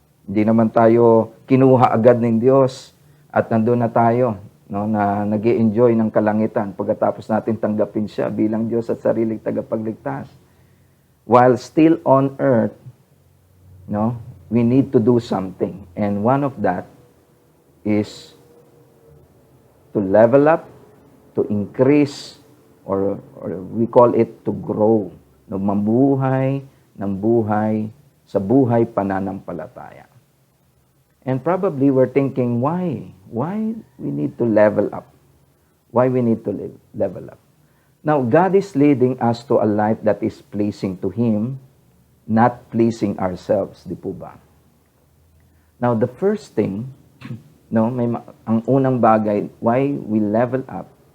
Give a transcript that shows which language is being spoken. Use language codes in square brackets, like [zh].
[tl] Hindi naman tayo kinuha agad ng Diyos at nandun na tayo, na nag-i-enjoy ng kalangitan pagkatapos natin tanggapin siya bilang Diyos at sariling tagapagligtas. [en] While still on earth, we need to do something. And one of that is to level up, to increase, or we call it to grow. [tl] Mamuhay ng buhay sa buhay pananampalataya. [en] And probably we're thinking, why? Why we need to level up? Why we need to level up? Now, God is leading us to a life that is pleasing to Him, not pleasing ourselves, [tl] di po ba? [en] Now, the first thing, [tl] ang unang bagay, [en] why we level up,